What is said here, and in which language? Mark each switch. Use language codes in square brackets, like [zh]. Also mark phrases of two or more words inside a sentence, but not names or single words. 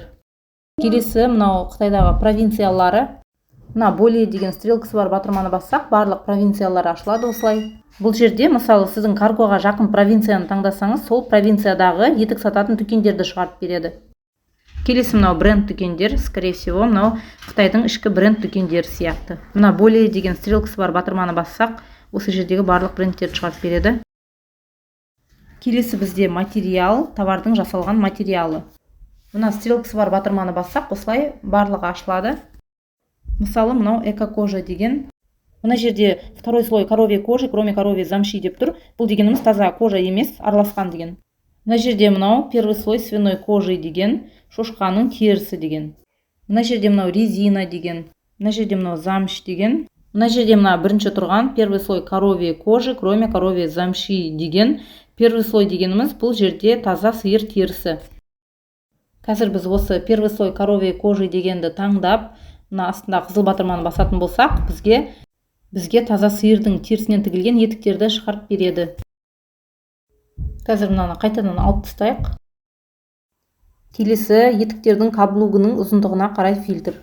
[kk] Келесі мынау Қытайдағы провинциялары. Мына более деген стрелкасы бар батырманы бассақ, барлық провинциялар ашылады осылай. Бұл жерде мысалы сіздің каргоға жақын провинцияны таңдасаңыз, сол провинциядағы етік сататын дүкендерді шығарып береді. Келесі мынау бренд дүкендер, [ru] скорее всего, [kk] мынау Қытайдың ішкі бренд дүкендері сияқты. Мына более деген стрелкасы бар батырманы бассақ, осы жердегі барлық брендтерді шығарып береді. Келесі бізде материал, товардың жасалған материалы. Мына стрелкасы бар батырманы бассақ, осылай барлығы ашылады. Мысалы, мынау эко-кожа деген. Мына жерде [ru] второй слой коровьей кожи, кроме коровьей замши [kk] деп тұр. Бұл дегеніміз таза кожа емес, араласқан деген. Мына жерде мынау [ru] первый слой свиной кожи [kk] деген, шошқаның терісі деген. Мына жерде мынау резина деген. Мына жерде мынау замш деген. Мына жерде мына бірінші тұрған [ru] первый слой коровьей кожи, кроме коровьей замши деген. Первый слой [kk] дегеніміз бұл жерде таза сиыр терісі. Қазір біз осы [ru] первый слой коровьей кожи [kk] дегенді таңдап, мына астында қызыл батырманы басатын болсақ, бізге таза сиырдың терісінен тігілген етіктерді шығарып береді. Қазір мынаны қайтадан алып тастайық. Келесі етіктердің каблугының ұзындығына қарай фильтр.